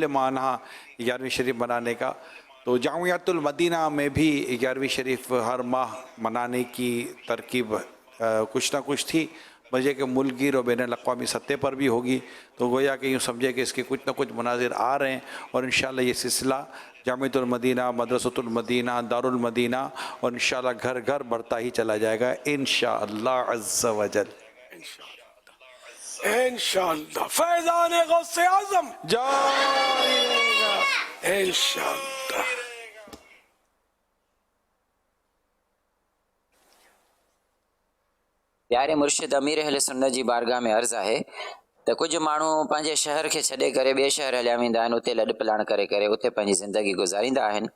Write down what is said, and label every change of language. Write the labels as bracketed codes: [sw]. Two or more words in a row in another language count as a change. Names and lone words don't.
[ur] معنی 11ویں شریف منانے کا، تو جامعۃ المدینہ میں بھی 11ویں شریف ہر ماہ منانے کی ترکیب کچھ نہ کچھ تھی، بجے کہ ملک گیر اور بین الاقوامی سطح پر بھی ہوگی، تو گویا کہ یوں سمجھے کہ اس کے کچھ نہ کچھ مناظر آ رہے ہیں، اور انشاءاللہ یہ سلسلہ جامعۃ المدینہ، مدرسۃ المدینہ، دار المدینہ اور انشاءاللہ گھر گھر بڑھتا ہی چلا جائے گا [ar] انشاءاللہ عز و جل۔ [ur] انشاءاللہ فیضان غوث اعظم جاری رہے گا انشاءاللہ۔ [sd] प्यारे मुर्शिद अमीर अहले सुन्नत जी बारगाह में अर्ज़ आहे त कुझु माण्हू पंहिंजे शहर खे छॾे करे ॿिए शहर हलिया वेंदा आहिनि, उते लॾ पलाण करे उते पंहिंजी ज़िंदगी गुज़ारींदा आहिनि।